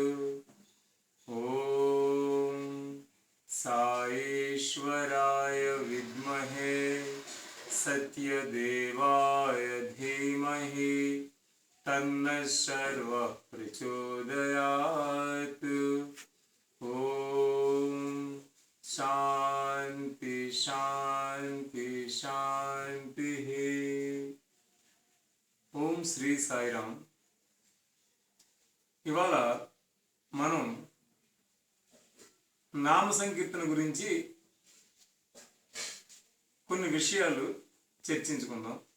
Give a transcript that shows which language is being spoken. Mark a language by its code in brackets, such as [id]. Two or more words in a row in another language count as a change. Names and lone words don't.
[sa] ॐ साईश्वराय विद्महे सत्यदेवाय धीमहि तन्नः सर्वः प्रचोदयात्। ॐ शांति शांति शांति। [te] ఓం శ్రీ సాయిరామ్. ఇవాళ మనం నామ సంకీర్తన గురించి కొన్ని విషయాలు చర్చించుకుందాం.